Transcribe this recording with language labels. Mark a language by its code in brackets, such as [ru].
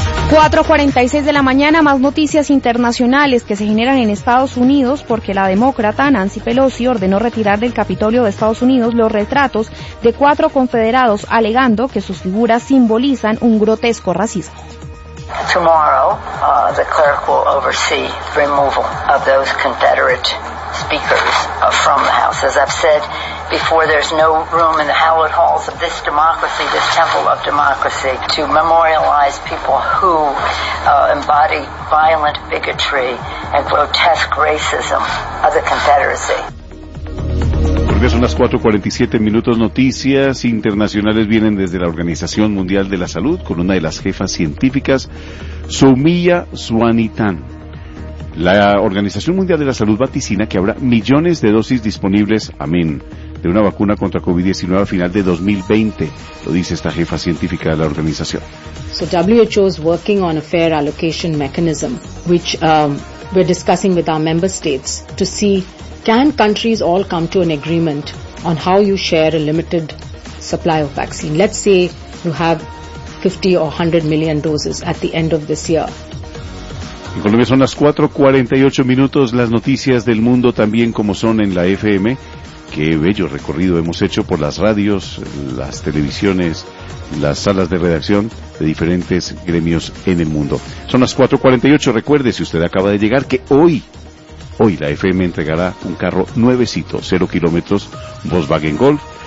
[es] 4:46 de la mañana, más noticias internacionales que se generan en Estados Unidos porque la demócrata Nancy Pelosi ordenó retirar del Capitolio de Estados Unidos los retratos de 4 confederados alegando que sus figuras simbolizan un grotesco racismo. [en] Tomorrow, the clerk will oversee removal of those Confederate speakers from the House. As I've said before, there's no room in the hallowed halls of this democracy, this temple of democracy, to memorialize people who embody violent bigotry and grotesque racism of the Confederacy. [es] Porque son las 4:47 minutos, noticias internacionales vienen desde la Organización Mundial de la Salud con una de las jefas científicas, Soumya Swaminathan. La Organización Mundial de la Salud vaticina que habrá millones de dosis disponibles, amén, de una vacuna contra COVID-19 a final de 2020, lo dice esta jefa científica de la organización. [en] So WHO is working on a fair allocation mechanism, which we're discussing with our member states to see can countries all come to an agreement on how you share a limited supply of vaccine. Let's say you have 50 or 100 million doses at the end of this year. [es] En Colombia son las 4:48 minutos, las noticias del mundo también como son en la FM. Qué bello recorrido hemos hecho por las radios, las televisiones, las salas de redacción de diferentes gremios en el mundo. Son las 4:48, recuerde si usted acaba de llegar que hoy la FM entregará un carro nuevecito, 0 kilómetros, Volkswagen Golf.